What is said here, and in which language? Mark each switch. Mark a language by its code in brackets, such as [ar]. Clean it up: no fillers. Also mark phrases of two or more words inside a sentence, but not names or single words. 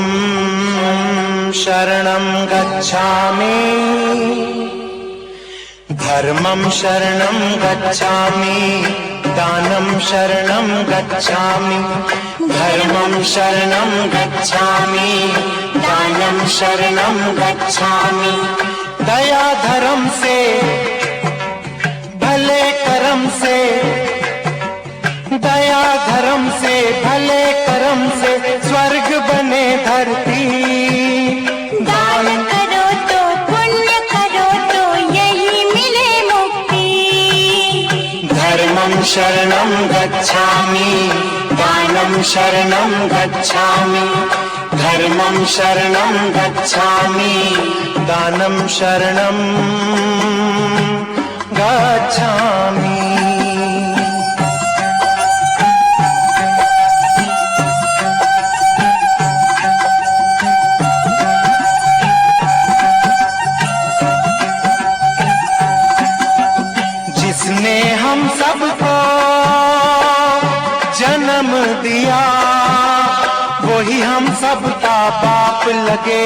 [sa] शरणं गच्छामि, धर्मं शरणं गच्छामि, दानं शरणं गच्छामि, धर्मं शरणं गच्छामि, दानं शरणं गच्छामि। [hi] दया धर्म से, भले कर्म से, दया धर्म से, भले कर्म से स्वर्ग बने धरती। दान करो तो पुण्य करो तो यही मिले मुक्ति। [sa] धर्मं शरणं गच्छामि, दानं शरणं गच्छामि, धर्मं शरणं गच्छामि, दानं शरणं गच्छामि। [hi] जिसने हम सबको जन्म दिया, वही हम सबका बाप लगे।